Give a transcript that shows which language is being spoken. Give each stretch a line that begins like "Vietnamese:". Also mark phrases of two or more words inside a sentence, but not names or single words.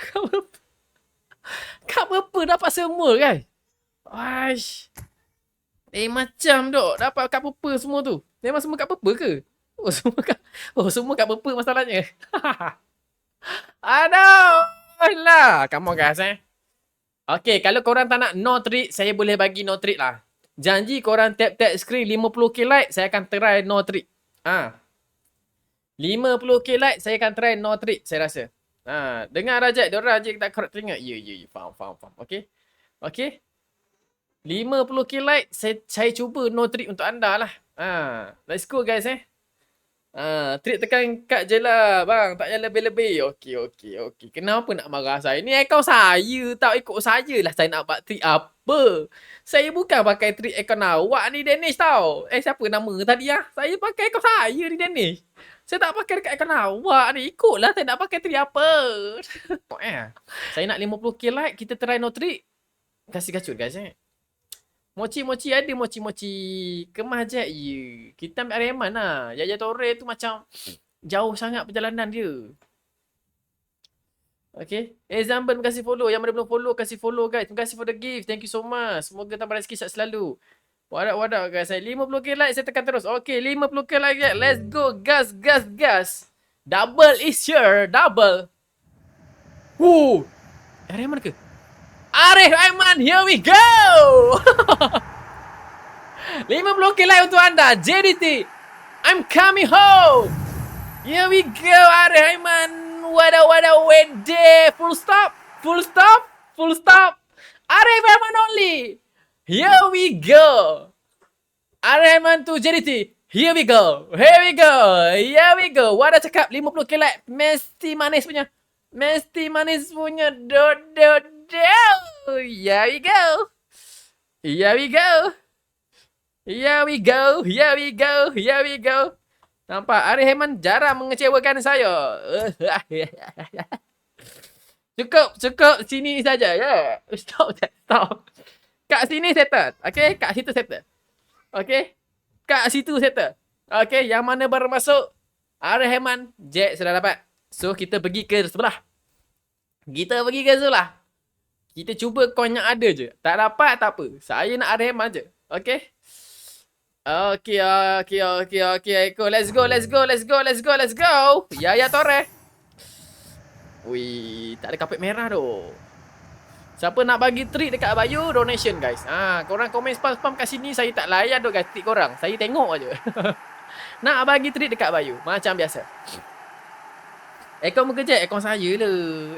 Malay: Kat purple dapat semua guys. Macam dok dapat kat purple semua tu. Memang semua kat purple ke? Semua kat purple masalahnya. Aduh. Lah,
English: come on guys
Malay: Okay, kalau korang tak nak
English: no treat,
Malay: saya boleh bagi
English: no treat
Malay: lah. Janji korang tap screen 50k like, saya akan
English: try no treat.
Malay: 50k like, saya akan
English: try no treat,
Malay: saya rasa. Dengar Rajat, diorang je tak korang teringat. Ya, faham. Okay. 50k like, saya cuba
English: no treat
Malay: untuk anda lah.
English: Let's go guys
Malay: trik tekan kad je lah bang, tak payah lebih-lebih. Okey. Kenapa nak marah saya? Ni akaun saya, tak ikut saya lah saya nak buat trik apa. Saya bukan pakai trik akaun awak ni Danish tau. Siapa nama tadi Saya pakai akaun saya ni Danish. Saya tak pakai dekat akaun awak ni. Ikutlah saya nak pakai trik apa. Saya nak 50k like, kita
English: try no
Malay: trik. Kasih kacut guys Mochi ada mochi kemas je. Kita ambil Aryaman lah. Yaya Toure tu macam jauh sangat perjalanan dia. Okay. Zamban kasih follow. Yang mana belum follow, kasih follow guys. Terima kasih
English: for the gift. Thank you so much.
Malay: Semoga tambah rezeki sihat selalu. Wadah guys. Saya 50k like, saya tekan terus. Okay, 50k like.
English: Let's go.
Malay: Gas.
English: Double is sure. Double. Woo.
Malay: Arif Aiman ke? Arif Aiman,
English: here we go.
Malay: 50k like untuk anda. JDT.
English: I'm coming home. Here we go, Arif Aiman. Wada wait there. Full stop. Arif Aiman only. Here we go. Arif Aiman to JDT. Here we go. Wada cakap 50k like.
Malay: Mesti manis punya. Do.
English: Here we go.
Malay: Nampak Arif Aiman jarang mengecewakan saya. Cukup sini saja ya. Stop. Kat sini settle. Okay, kat situ settle. Okay, yang mana baru masuk Arif Aiman, Jack sudah dapat. So kita pergi ke sebelah. Kita cuba coin yang ada je. Tak dapat tak apa. Saya nak Arif Aiman je. Okay. Okay.
English: Let's go. Yaya Torre.
Malay: Wih, tak ada kapet merah tu. Siapa nak bagi treat dekat Bayu, donation guys. Korang komen spam kat sini, saya tak layan tu guys treat korang. Saya tengok aje. Nak bagi treat dekat Bayu, macam biasa. Ekon muka je, ekon saya lah.